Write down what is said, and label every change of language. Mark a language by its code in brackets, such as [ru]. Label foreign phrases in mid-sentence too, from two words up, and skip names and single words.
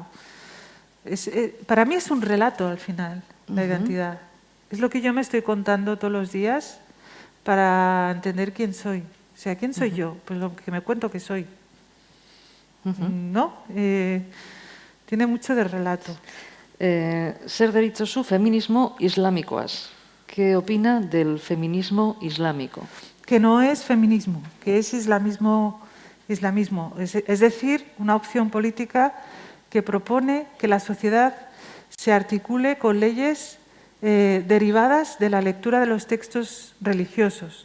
[es] para mí es un relato al final, la identidad. Es lo que yo me estoy contando todos los días para entender quién soy. O O sea, ¿quién soy yo? Pues lo que me cuento que soy. ¿No? Tiene mucho de relato. [eu] Zer deritzozu feminismo islamikoaz. [es] ¿Qué opina del feminismo islámico? Que no es feminismo, que es islamismo. Es decir, una opción política que propone que la sociedad se articule con leyes derivadas de la lectura de los textos religiosos.